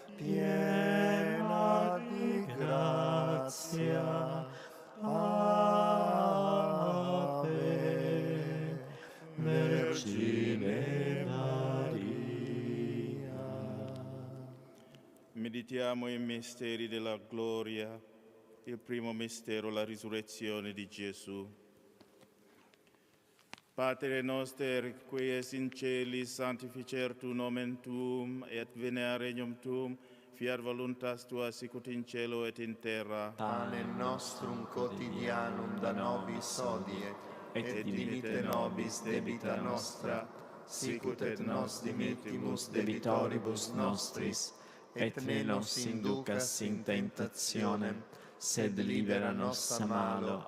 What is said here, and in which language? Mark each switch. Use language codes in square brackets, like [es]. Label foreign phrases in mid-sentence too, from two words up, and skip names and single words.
[it] piena di grazia, Ave, Vergine Maria. Meditiamo i misteri della gloria. Il primo mistero, la risurrezione di Gesù. [la] Pater noster, qui es in celis, sanctificer tu nomen tuum, et venea regnum tuum, fiat voluntas tua sicut in cielo et in terra. Panem nostrum quotidianum da nobis hodie, et dimitte nobis debita nostra, sicut et nos dimittimus debitoribus nostris, et ne nos inducas in tentationem, sed libera nos a malo.